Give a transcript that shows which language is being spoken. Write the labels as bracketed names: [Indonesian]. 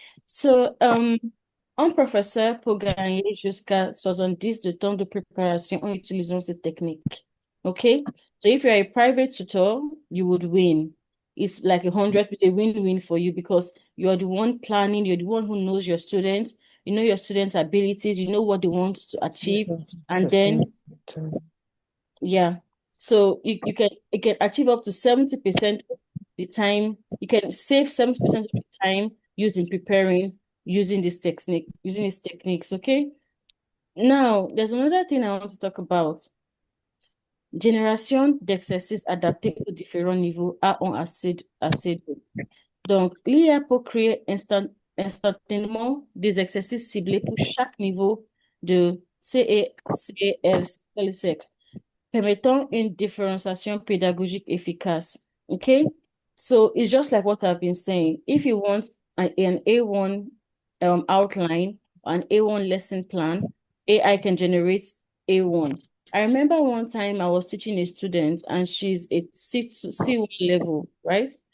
[French] So, un professeur peut gagner jusqu'à 70 de temps de préparation en utilisant cette technique. [English] Okay? So if you're a private tutor, you would win. It's like 100, a win-win for you because you're the one planning, you're the one who knows your students, you know your students' abilities, you know what they want to achieve, and then yeah. So you can achieve up to 70% the time. You can save 70% of the time using preparing using these techniques. Okay. Now, there's another thing I want to talk about. [French] Génération d'exercices adaptés aux différents niveaux A1 à C2. Donc, l'IA peut créer instantanément des exercices ciblés pour chaque niveau de CECL, permettant une différenciation pédagogique efficace. [English] Okay? So it's just like what I've been saying. If you want an A1 outline, an A1 lesson plan, AI can generate A1. I remember one time I was teaching a student and she's a C1 level, right?